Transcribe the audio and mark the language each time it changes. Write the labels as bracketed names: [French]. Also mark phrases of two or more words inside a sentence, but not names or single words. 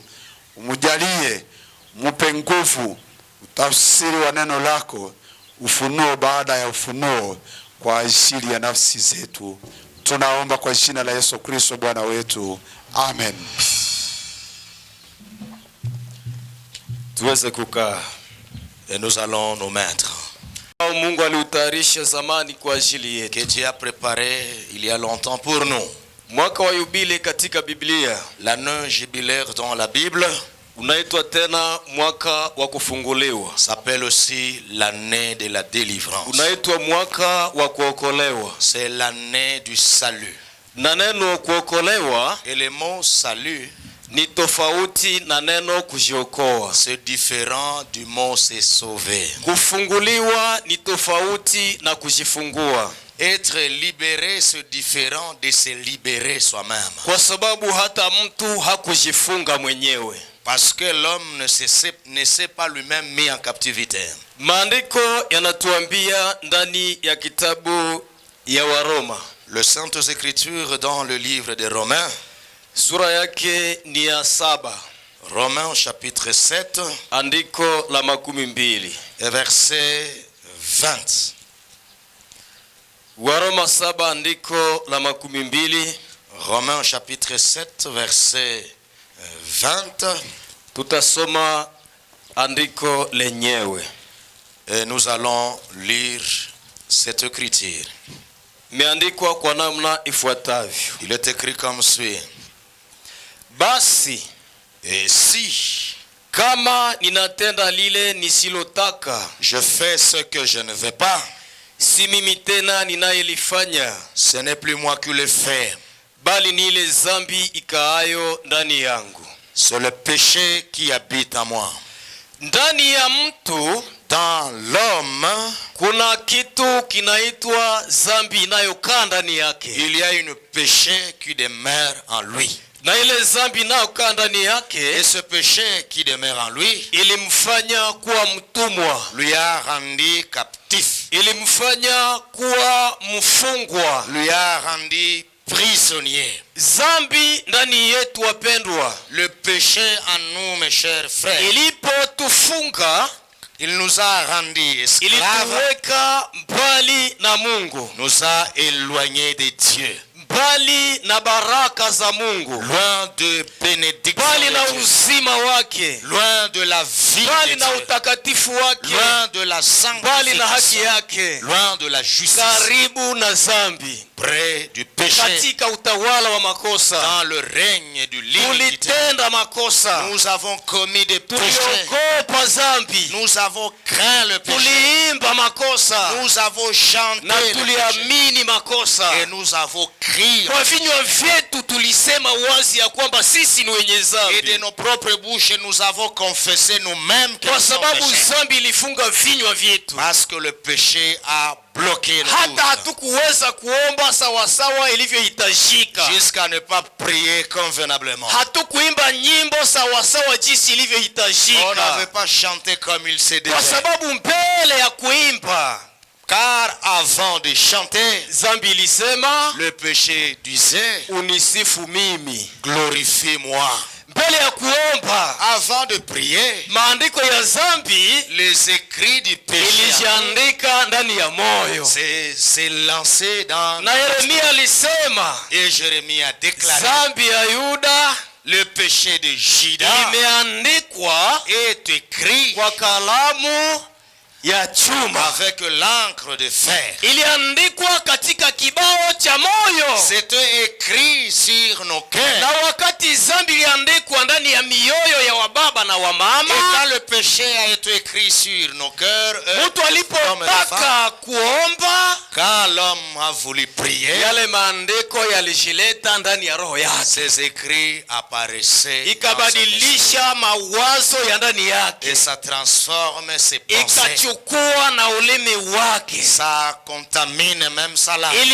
[Swahili] Umujalie, mupe nguvu, utafsiri wa neno lako, ufunuo baada ya ufunuo kwa ajili ya nafsi zetu. Tunaomba kwa jina la Yesu Kristo Bwana wetu. Amen. Tuweze kukaa. [French] Et nous allons nous mettre. [Swahili] Mungu aliutayarisha zamani kwa ajili yetu. [French] Que Dieu a préparé il y a longtemps pour nous. [Swahili] Mwaka wa yubile katika Biblia, [French] l'année jubilaire dans la Bible, [Swahili] unaitwa tena mwaka wa kufunguliwa. [French] S'appelle aussi l'année de la délivrance. [Swahili] Unaitwa mwaka wa kuokolewa. [French] C'est l'année du salut. [Swahili] Na neno kuokolewa, [French] et le mot salut, [Swahili] ni tofauti na neno kujiokoa. [French] C'est différent du mot se sauver. [Swahili] Kufunguliwa ni tofauti na kujifungua. [French] Être libéré c'est différent de se libérer soi-même. [Swahili] Kwa sababu hata mtu hakujifunga mwenyewe. [French] Parce que l'homme ne s'est pas lui-même mis en captivité. [Swahili] Maandiko yanatuambia ndani ya kitabu ya Waroma. [French] Les Saintes Écritures dans le livre des Romains, [Swahili] sura yake ni ya 7. [French] Romains chapitre 7, [Swahili] andiko la 12 [French] et verset 20. [Swahili] Waroma 7 andiko la 12. [French] Romains chapitre 7 verset 20. [Swahili] Tutasoma andiko lenyewe. [French] Et nous allons lire cette écriture. [Swahili] Imeandikwa kwa namna ifuatavyo. [French] Il est écrit comme suit. [Swahili] Basi, [French] et si [Swahili] kama ninatenda lile nisilotaka, [French] je fais ce que je ne veux pas, [Swahili] si mimi tena ninayelifanya, [French] ce n'est plus moi qui le fais, [Swahili] bali ni ile dhambi ikaayo ndani yangu. [French] C'est le péché qui habite en moi. [Swahili] Ndani ya mtu, [French] dans l'homme, [Swahili] kuna kitu kinaitwa dhambi inayokaa ndani yake. [French] Il y a une péché qui demeure en lui. [Swahili] Na ile dhambi inayokaa ndani yake, [French] et ce péché qui demeure en lui, [Swahili] ilimfanya kuwa mtumwa, [French] lui a rendu captif, [Swahili] ilimfanya kuwa mfungwa, [French] lui a rendu prisonnier. [Swahili] Dhambi ndani yetu wapendwa, [French] le péché en nous mes chers frères, [Swahili] ilipotufunga, [French] il nous a rendu esclaves, [Swahili] ilituweka mbali na Mungu, [French] nous a éloignés de Dieu, [Swahili] mbali na baraka za Mungu, [French] loin de bénédiction, [Swahili] mbali na uzima wake, [French] loin de la vie, [Swahili] mbali na utakatifu wake, [French] loin de la [Swahili] mbali na haki [French] sanctification, [Swahili] yake, [French] loin de la justice, [Swahili] karibu na dhambi, [French] près du péché, [Swahili] katika utawala wa makosa, [French] dans le règne du l'iniquité. [Swahili] Tulitenda makosa, [French] nous avons commis des péchés, [Swahili] tuliogopa dhambi, [French] nous avons craint le péché, [Swahili] tuliimba makosa, [French] nous avons chanté [Swahili] na tuliamini makosa, [French] et nous avons crié. [Swahili] Kwa vinywa vyetu tulisema wazi ya kwamba sisi ni wenye dhambi, [French] et de nos propres bouches nous avons confessé nous-mêmes que [Swahili] kwa [French] nous sommes [Swahili] sababu [French] péchés. [Swahili] dhambi ilifunga vinywa vyetu, [French] Parce que le péché a bloqué nos [Swahili] hata [French] bouches, [Swahili] hatukuweza kuomba sawasawa ilivyohitajika, [French] jusqu'à ne pas prier convenablement. [Swahili] hatukuimba nyimbo sawasawa jinsi [French] On [Swahili] ilivyohitajika, [French] n'avait pas chanté comme il se [Swahili] kwa [French] devait. [Swahili] sababu mbele ya kuimba, [French] Car avant de chanter, [Swahili] dhambi ilisema, [French] le péché disait, [Swahili] unisifu mimi. [French] glorifie-moi. [Swahili] Mbele ya kuomba, [French] Avant de prier, [Swahili] maandiko ya dhambi [French] les écrits du péché [Swahili] ilijiandika ndani ya moyo. [French] c'est lancé dans... [Swahili] Na Yeremia alisema, [French] Et Jérémie a déclaré, [Swahili] dhambi ya Yuda [French] le péché de Juda [Swahili] imeandikwa [French] est écrit [Swahili] kwa kalamu ya chuma, [French] avec l'encre de fer. [Swahili] iliandikwa katika kibao cha moyo. [French] C'était écrit sur nos cœurs. [Swahili] Na wakati dhambi iliandikwa ndani ya mioyo ya wababa na [French] Et [Swahili] wamama, [French] quand le péché a été écrit sur nos cœurs, [Swahili] mtu alipotaka kuomba, [French] Quand l'homme a voulu prier, ces écrits apparaissaient et ça transforme ses pensées. Ça contamine même sa langue.